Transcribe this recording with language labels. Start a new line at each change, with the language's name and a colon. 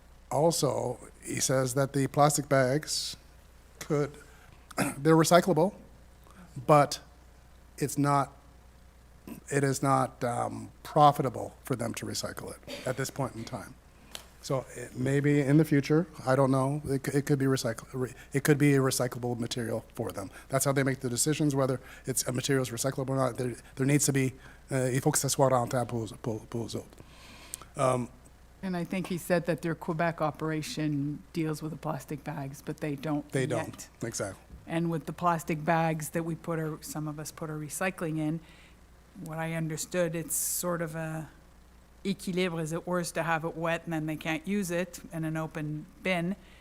English: Also, he says that the plastic bags they're recyclable, but it is not profitable for them to recycle it at this point in time. So maybe in the future, I don't know, it could be it could be a recyclable material for them. That's how they make the decisions, whether a material is recyclable or not. There needs to be,
French: il faut que ça soit rentable pour eux autres.
English: And I think he said that their Quebec operation deals with the plastic bags, but they don't They yet. don't, exactly. And with the plastic bags that we some of us put our recycling in, what I understood, it's sort of a équilibre, as it were, to have it wet and then they can't use it in an open bin.